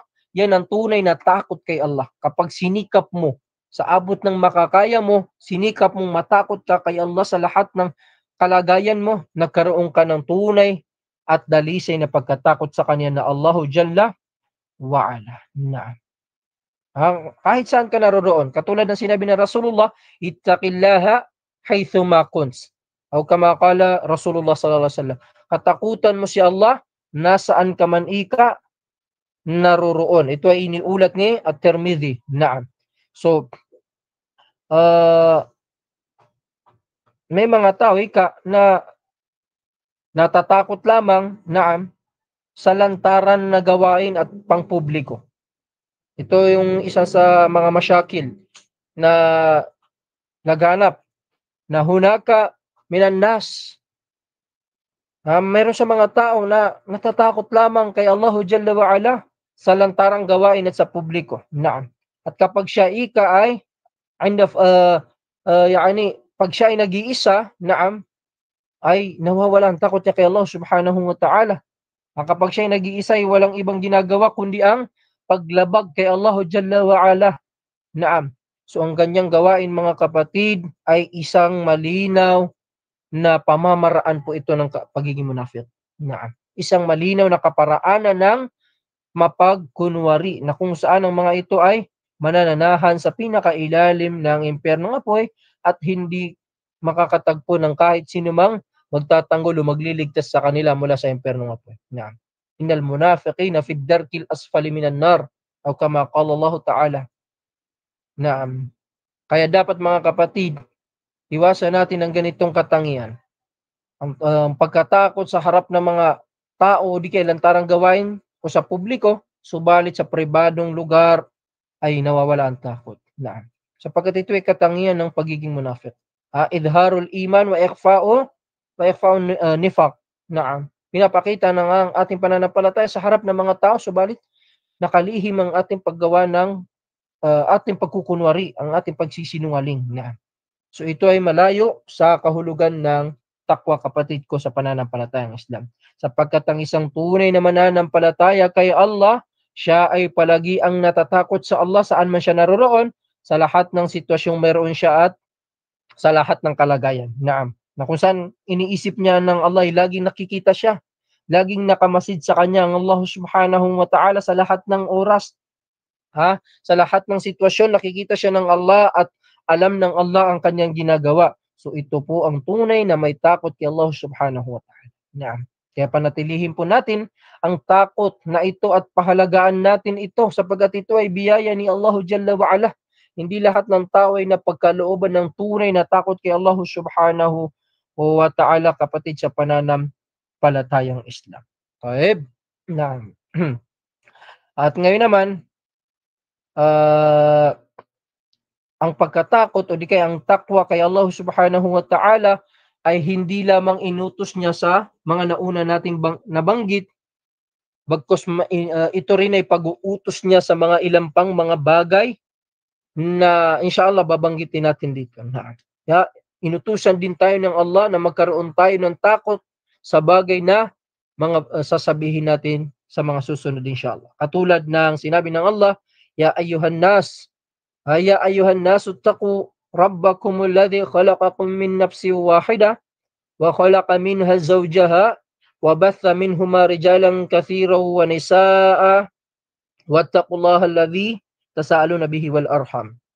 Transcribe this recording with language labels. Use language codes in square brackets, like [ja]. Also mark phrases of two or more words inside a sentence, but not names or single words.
[tl] Yan ang tunay na takot kay Allah. Kapag sinikap mo sa abot ng makakaya mo, sinikap mong matakot ka kay Allah sa lahat ng kalagayan mo, nagkaroon ka ng tunay at dalisay na pagkatakot sa Kanya na [ar] الله جل وعلا. [tl] Kahit saan ka naroroon, katulad ng sinabi ng Rasulullah, [ar] اتق الله حيثما كنت. O كما قال رسول الله صلى الله عليه وسلم, [tl] katakutan mo si Allah nasaan ka man ika naroroon. Ito ay iniulat ni At-Tirmidhi. So may mga tao na natatakot lamang sa lantaran na gawain at pangpubliko. Ito yung isa sa mga masyakil na laganap na [ar] هناك من الناس. [tl] Meron sa mga tao na natatakot lamang kay [ar] الله جل وعلا [tl] sa lantarang gawain at sa publiko. At kapag siya ay pag siya ay nag-iisa, ay nawawala ang takot niya kay Allah [ar] سبحانه وتعالى. [tl] Kapag siya ay nag-iisa, ay walang ibang ginagawa kundi ang paglabag kay [ar] الله جل وعلا. [tl] So ang ganyang gawain mga kapatid ay isang malinaw na pamamaraan po ito ng pagiging munafik. Isang malinaw na kaparaanan ng mapagkunwari na kung saan ang mga ito ay manananahan sa pinakailalim ng impyernong apoy at hindi makakatagpo ng kahit sinumang magtatanggol o magliligtas sa kanila mula sa impyernong apoy. [ar] إن المنافقين في الدرك الأسفل من النار o كما قال الله تعالى. [tl] Kaya dapat mga kapatid, iwasan natin ang ganitong katangian. Ang pagkatakot sa harap ng mga tao o di kaya lantarang gawain o sa publiko, subalit sa pribadong lugar ay nawawala ang takot. Sapagkat ito ay katangian ng pagiging munafik. [ar] إظهار الإيمان وإخفاء النفاق. [tl] Pinapakita ng ang ating pananampalataya sa harap ng mga tao, subalit nakalihim ang ating paggawa ng ating pagkukunwari, ang ating pagsisinungaling. So ito ay malayo sa kahulugan ng takwa, kapatid ko sa pananampalatayang Islam. Sapagkat ang isang tunay na mananampalataya kay Allah, siya ay palagi ang natatakot sa Allah saan man siya naroroon, sa lahat ng sitwasyong meron siya at sa lahat ng kalagayan. Na kung saan iniisip niya ng Allah ay laging nakikita siya, laging nakamasid sa kanya ang Allah [ar] سبحانه وتعالى [tl] sa lahat ng oras. Sa lahat ng sitwasyon nakikita siya ng Allah at alam ng Allah ang kanyang ginagawa. So ito po ang tunay na may takot kay Allah [ar] سبحانه وتعالى. [tl] Kaya panatilihin po natin ang takot na ito at pahalagaan natin ito sapagkat ito ay biyaya ni [ar] الله جل وعلا. [tl] Hindi lahat ng tao ay napagkalooban ng tunay na takot kay Allah [ar] سبحانه وتعالى, [tl] kapatid sa pananampalatayang Islam. Okay? At ngayon naman, ang pagkatakot o di kaya ang takwa kay Allah [ar] سبحانه وتعالى [tl] ay hindi lamang inutos niya sa mga nauna nating nabanggit, bagkus ito rin ay pag-uutos niya sa mga ilang pang mga bagay na inshallah babanggitin natin dito. Inutusan din tayo ng Allah na magkaroon tayo ng takot sa bagay na mga sasabihin natin sa mga susunod inshallah. Katulad ng sinabi ng Allah, [ar] يا أيها الناس اتقوا ربكم الذي خلقكم من نفس واحدة وخلق منها زوجها وبث منهما رجالا كثيرا ونساء واتقوا الله الذي تساءلون به والأرحام.